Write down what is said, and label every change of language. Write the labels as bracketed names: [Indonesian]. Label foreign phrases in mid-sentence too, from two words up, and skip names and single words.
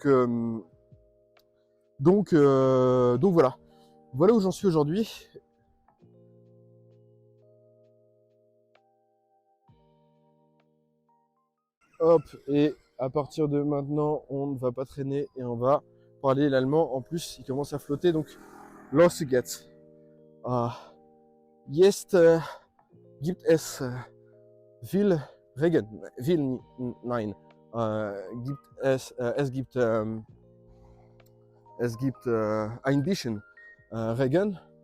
[French] Donc voilà. Voilà où j'en suis aujourd'hui. Hop, et à partir de maintenant, on ne va pas traîner et on va parler l'allemand. En plus, il commence à flotter, donc [German] los geht's. Jetzt gibt es viel Regen. Nein. Es gibt ein bisschen Regen.